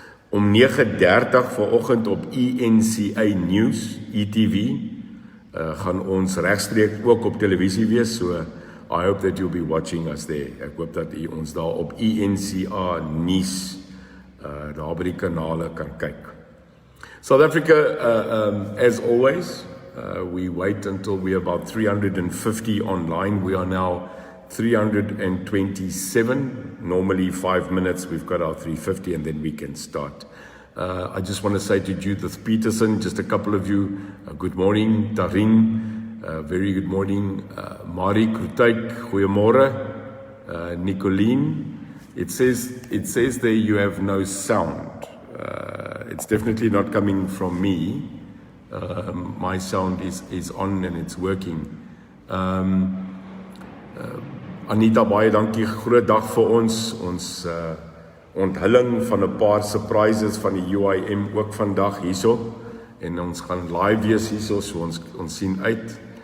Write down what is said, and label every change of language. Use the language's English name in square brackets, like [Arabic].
[Afrikaans] Om 9:30 vanoggend op ENCA News, ETV, gaan ons regstreeks ook op televisie wees, so [English] I hope that you'll be watching us there. [Afrikaans] Ek hoop dat u ons daar op ENCA News, daar by die kanale kan kyk. [English] South Africa, as always, we wait until we're about 350 online. We are now 327, normally 5 minutes, we've got our 350 and then we can start. I just want to say to Judith Peterson, just a couple of you, good morning, Tarin, very good morning, Marie Krutyk, goeiemôre, Nicoline, it says there you have no sound. It's definitely not coming from me, my sound is on and it's working. [Afrikaans] Anita, baie dankie, groot dag vir ons onthulling van 'n paar surprises van die UIM ook vandag hierso, en ons gaan live wees hierso, so ons sien uit.